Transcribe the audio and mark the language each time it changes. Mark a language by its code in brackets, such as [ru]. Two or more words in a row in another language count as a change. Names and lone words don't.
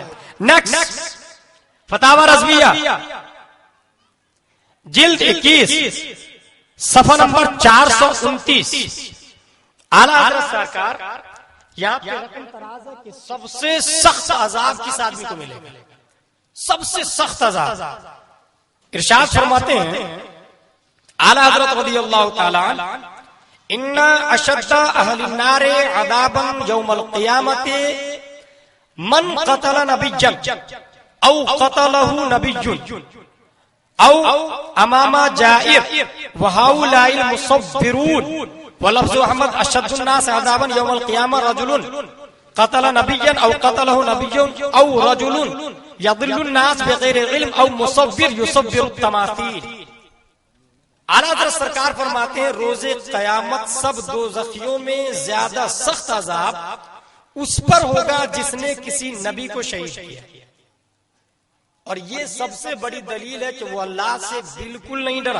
[hi] नेक्स्ट फतावा रज़विया जिल्द 21 सफ़ा नंबर 429 आला हज़रत सरकार यहाँ पे रकम तराज है कि सबसे सख्त अजाब किस आदमी को मिलेगा, सबसे सख्त अजाब। इरशाद फरमाते हैं आला हज़रत [ar] رضي الله تعالى إن أشد أهل النار عذابا يوم القيامة من قتل نبيا أو قتله نبي أو إمام جائر وهؤلاء المصورون ولفظ أحمد أشد الناس عذابا يوم القيامة رجل قتل نبيا أو قتله نبي أو رجل يضل الناس بغير علم أو مصور يصور تماثيل. [hi] आला हज़रत सरकार फरमाते हैं रोजे कयामत सब दोज़खियों में ज्यादा सख्त अजाब उस पर होगा जिसने किसी नबी को शहीद किया। और ये सबसे बड़ी दलील है कि वो अल्लाह से बिल्कुल नहीं डरा।